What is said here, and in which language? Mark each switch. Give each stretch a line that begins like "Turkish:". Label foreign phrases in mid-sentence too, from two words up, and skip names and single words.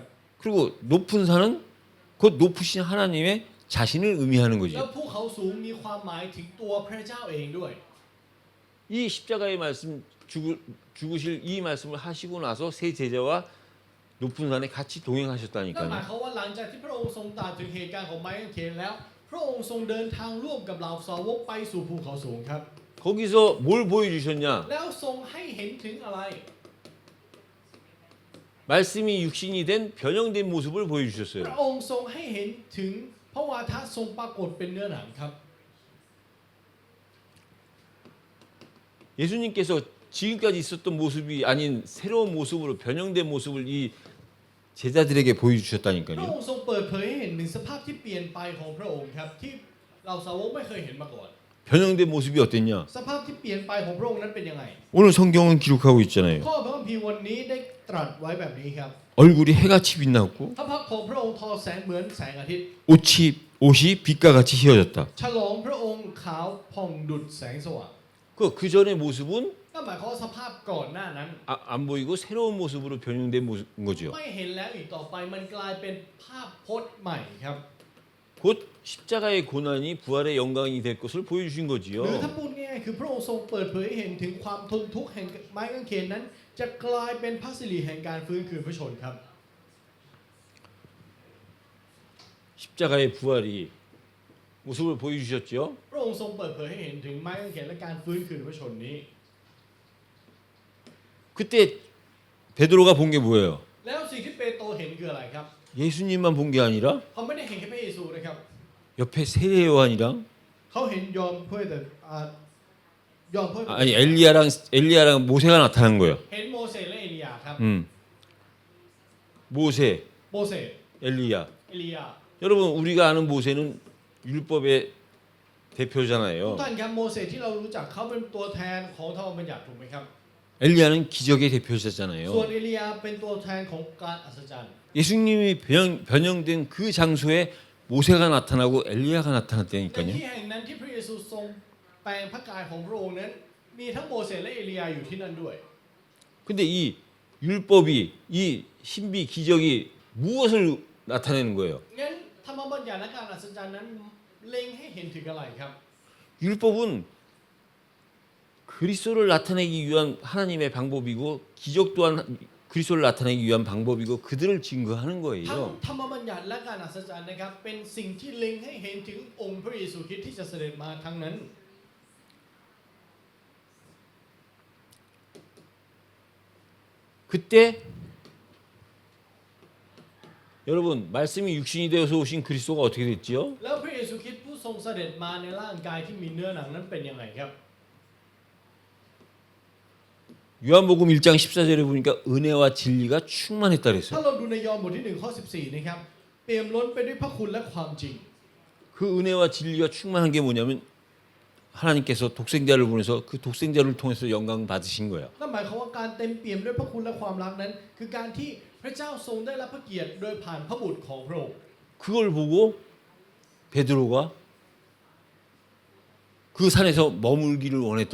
Korean: 그리고 높은 산은 곧 높으신 하나님의 자신을 의미하는
Thai: แล้ว
Korean: 거지.
Thai: ภูเขาสูงมีความหมายถึงตัวพระเจ้าเองด้วย
Korean: 이 십자가의 말씀 죽으실 이 말씀을 하시고 나서 세 제자와 높은 산에 같이
Thai: นั่นหมาย
Korean: 동행하셨다니까요.
Thai: ความว่าหลังจากที่พระองค์ทรงตรัสถึงเหตุการณ์ของไม้กางเขนแล้ว พระองค์ทรงเดินทางร่วมกับเหล่าสาวกไปสู่ภูเขาสูงครับ
Korean: 거기서 뭘 보여주셨냐?
Thai: แล้วทรงให้เห็นถึงอะไร
Korean: 말씀이 육신이 된 변형된 모습을
Thai: พ
Korean: 보여주셨어요.
Thai: ระองค์ทรงให้เห็นถึงพระวาทะทรงปรากฏเป็นเนื้อหนังครับ
Korean: 예수님께서 지금까지 있었던 모습이 아닌 새로운 모습으로 변형된 모습을 이 제자들에게
Thai: พระ
Korean: 보여주셨다니까요.
Thai: องค์ทรงเปิดเผยให้เห็นถึงสภาพที่เปลี่ยนไปของพระองค์ครับที่เราสาวกไม่เคยเห็นมาก่อน
Korean: 변형된 모습이 어땠냐?
Thai: สภาพที่เปลี่ยนไปของพระองค์นั้นเป็นยังไง
Korean: 오늘 성경은 기록하고 있잖아요.
Thai: ข้อพระคัมภีร์วันนี้ได้ตรัสไว้แบบนี้ครับ
Korean: 얼굴이 해같이 빛났고
Thai: พระพักตร์ของพระองค์ทอแสงเหมือนแสงอาทิตย์
Korean: 옷이 빛과 같이 휘어졌다.
Thai: ฉลองพระองค์ขาวผ่องดุจแสงสว่าง
Korean: 그 전의 모습은
Thai: ก็หมายความว่าสภาพก่อนหน้านั้น
Korean: 안 보이고 새로운 모습으로 변형된 거죠.
Thai: ไม่เห็นแล้วอีกต่อไปมันกลายเป็นภาพพจน์ใหม่ครับ
Korean: 곧 십자가의 고난이 부활의 영광이 될 것을 보여주신
Thai: หรือ
Korean: 거지요.
Thai: ถ้าพูดง่ายๆคือพระองค์ทรงเปิดเผยให้เห็นถึงความทนทุกข์แห่งไม้กางเขนนั้นจะกลายเป็นพระสิริแห่งการฟื้นคืนพระชนครับ
Korean: 십자가의 부활이 모습을 보여주셨죠.
Thai: พระองค์ทรงเปิดเผยให้เห็นถึงไม้กางเขนและการฟื้นคืนพระชนนี้
Korean: 그때 베드로가 본 게 뭐예요?
Thai: แล้วสิ่งที่เปโตรเห็นคืออะไรครับ
Korean: 예수님만 본 게 아니라
Thai: เขาไม่ได้เห็นแค่พระเยซูนะครับ
Korean: 옆에 세례 요한이랑
Thai: เขาเห็นยอมเพื่อแต่ยอมเพื่อ
Korean: 아니 엘리야랑 모세가 나타난 거예요.
Thai: เห็นโมเสสและเอลียาครับ
Korean: 모세,
Thai: โมเสส
Korean: 엘리야.
Thai: เอลียา
Korean: 여러분 우리가 아는 모세는 율법의
Thai: ทุก
Korean: 대표잖아요.
Thai: ท่านครับโมเสสที่เรารู้จักเขาเป็นตัวแทนของธรรมบัญญัติถูกไหมครับ
Korean: 엘리야는 기적의
Thai: ส่วน
Korean: 대표자잖아요.
Thai: เอลียาเป็นตัวแทนของการอัศจรรย์
Korean: 예수님이 변형된 그 장소에 모세가 나타나고 엘리야가
Thai: ใน
Korean: 나타났다니까요.
Thai: ที่แห่งนั้นที่พระเยซูทรงแปลงพระกายของพระองค์นั้นมีทั้งโมเสสและเอลียาอยู่ที่นั่นด้วย
Korean: 근데 이 율법이 이 신비 기적이 무엇을 나타내는 거예요?
Thai: งั้นธรรมบัญญัติและการอัศจรรย์นั้นเล็งให้เห็นถึงอะไรครับ
Korean: 율법은 그리스도를 나타내기 위한 하나님의 방법이고 기적 또한 그리스도를 나타내기 위한 방법이고 그들을 증거하는
Thai: ทั้ง
Korean: 거예요.
Thai: ธรรมบัญญัติและการอัศจรรย์นะครับเป็นสิ่งที่เล็งให้เห็นถึงองค์พระเยซูคริสต์ที่จะเสด็จมาทั้งนั้น
Korean: 그때 여러분 말씀이 육신이 되어서 오신 그리스도가 어떻게 됐지요?
Thai: แล้วพระเยซูคริสต์ผู้ทรงเสด็จมาในร่างกายที่มีเนื้อหนังนั้นเป็นยังไงครับ
Korean: 요한복음 1장 14절에 보니까 은혜와 진리가 충만했다
Thai: ถ้า
Korean: 그랬어요.
Thai: เราดูในยอห์นบทที่1ข้อ14นะครับเปี่ยมล้นไปด้วยพระคุณและความจริง
Korean: 그 은혜와 진리가 충만한 게 뭐냐면 하나님께서 독생자를 보내서 그 독생자를 통해서 영광 받으신 거예요.
Thai: นั่นหมายความว่าการเต็มเปี่ยมด้วยพระคุณและความรักนั้น คือการที่พระเจ้าทรงได้รับพระเกียรติโดยผ่านพระบุตรของพระองค์
Korean: 그걸 보고 베드로가 그 산에서 머물기를 원했던